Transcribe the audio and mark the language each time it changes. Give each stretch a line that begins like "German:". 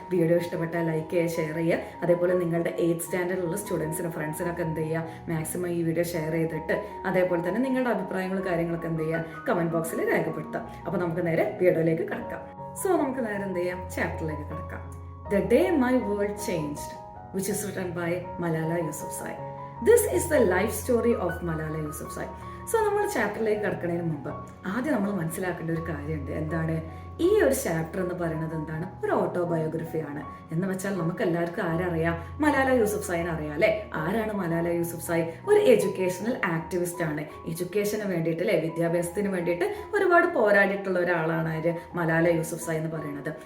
Malayalam: Video ഇഷ്ടപ്പെട്ടാൽ like ചെയ്യുക, share ചെയ്യുക. അതേപോലെ നിങ്ങളുടെ 8th സ്റ്റാൻഡേർഡിലുള്ള സ്റ്റുഡൻസിനും ഫ്രണ്ട്സിനൊക്കെ എന്ത് ചെയ്യുക, മാക്സിമം ഈ വീഡിയോ ഷെയർ ചെയ്തിട്ട് അതേപോലെ തന്നെ നിങ്ങളുടെ അഭിപ്രായങ്ങളും കാര്യങ്ങളൊക്കെ എന്ത് ചെയ്യുക, കമന്റ് ബോക്സിൽ രേഖപ്പെടുത്താം. അപ്പോൾ നമുക്ക് നേരെ വീഡിയോയിലേക്ക് കടക്കാം. സോ നമുക്ക് നേരെ എന്ത് ചെയ്യാം, ചാപ്റ്ററിലേക്ക് കടക്കാം.
English: The day my world changed, which is written by Malala Yousafzai. This is the life story of Malala Yousafzai.
Malayalam: So നമ്മൾ ചാപ്റ്ററിലേക്ക് കടക്കുന്നതിന് മുമ്പ് ആദ്യം നമ്മൾ മനസ്സിലാക്കേണ്ട ഒരു കാര്യമുണ്ട്. എന്താണ് ഈ ഒരു ചാപ്റ്റർ എന്ന് പറയുന്നത്? എന്താണ്, ഒരു ഓട്ടോബയോഗ്രഫിയാണ്. എന്ന് വെച്ചാൽ നമുക്ക് എല്ലാവർക്കും ആരറിയാം, മലാല യൂസഫ്സായിനെ അറിയാം അല്ലെ. ആരാണ് മലാല യൂസഫ്സായി? ഒരു എഡ്യൂക്കേഷണൽ ആക്ടിവിസ്റ്റ് ആണ്. എഡ്യൂക്കേഷന് വേണ്ടിയിട്ട് അല്ലെ, വിദ്യാഭ്യാസത്തിന് വേണ്ടിയിട്ട് ഒരുപാട് പോരാടിയിട്ടുള്ള ഒരാളാണ് ആര്, മലാല യൂസഫ്സായി എന്ന് പറയുന്നത്.